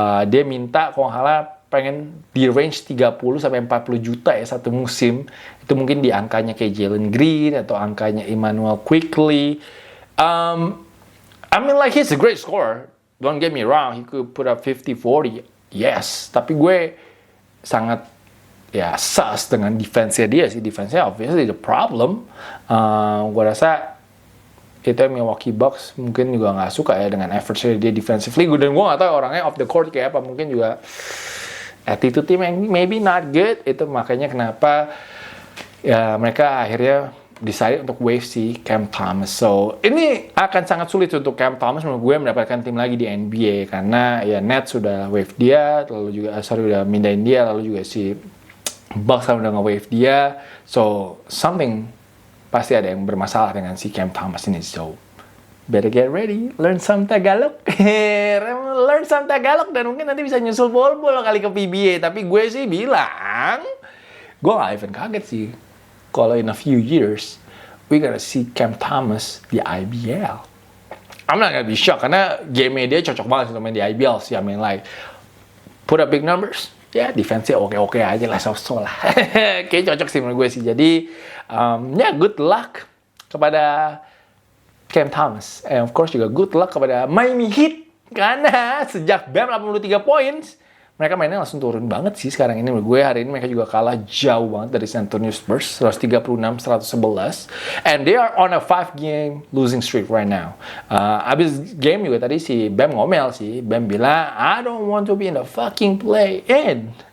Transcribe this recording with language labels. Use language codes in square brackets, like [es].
[id] Dia minta kalau nggak salah pengen di range 30 sampai 40 juta ya satu musim. Itu mungkin di angkanya kayak Jalen Green atau angkanya Emmanuel Quickley. [en] I mean like he's a great scorer. Don't get me wrong, he could put up 50-40. [id] Yes, tapi gue sangat ya sus dengan defense-nya dia sih. [en] Defense-nya obviously the problem. [id] Gue rasa itu Milwaukee Bucks mungkin juga nggak suka ya dengan effortnya dia defensively. Dan gue nggak tahu orangnya off the court kayak apa. Mungkin juga attitude team yang [en] maybe not good, [id] itu makanya kenapa ya mereka akhirnya decide untuk waive si Cam Thomas. So ini akan sangat sulit untuk Cam Thomas menurut gue mendapatkan tim lagi di NBA karena ya Nets sudah waive dia, lalu juga udah mindahin dia, lalu juga si Bucks udah nge-waive dia. So something pasti ada yang bermasalah dengan si Cam Thomas ini. [en] So better get ready, learn some Tagalog. Learn some Tagalog [id] dan mungkin nanti bisa nyusul bol-bol kali ke PBA. Tapi gue sih bilang, gue gak even kaget sih kalau [en] in a few years we gonna see Cam Thomas [id] di IBL. [en] I'm not gonna be shocked [id] karena game dia cocok banget untuk main di IBL sih. [en] I mean like put up big numbers, [id] ya defense-nya oke-oke aja lah, so-so lah. Kayaknya cocok sih menurut gue sih. Jadi ya good luck kepada Cam Thomas. [en] And of course juga good luck kepada Miami Heat. [id] Karena sejak Bam 83 poin, mereka mainnya langsung turun banget sih sekarang ini. Menurut gue hari ini mereka juga kalah jauh banget dari San Antonio Spurs. 136-111. [en] And they are on a 5-game losing streak right now. [id] Abis game juga tadi si Bam ngomel sih. Bam bilang, [en] I don't want to be in the fucking play-in.